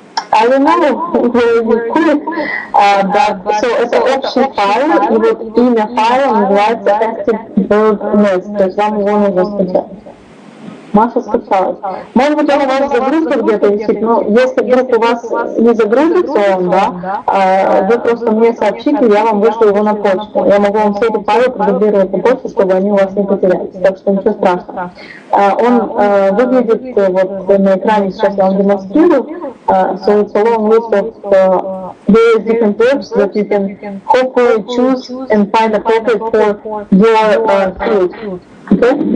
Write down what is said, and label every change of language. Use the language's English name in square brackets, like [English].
[English] I don't know where you could, but so it's an option file, [Russian] и вот имя файла называется active verb list, то есть вам его нужно скачать. Маша скачалась. Может быть, он у вас загрузка где-то висит, но если вдруг у вас не загрузится он, да, вы просто мне сообщите, я вам вышлю его на почту. Я могу вам все эти файлы продублировать на почту, чтобы они у вас не потерялись. Так что ничего страшного. Он выглядит вот на экране, сейчас я вам демонстрирую. [English] So it's a long list of various different verbs that you can hopefully choose and find appropriate for your field. Okay?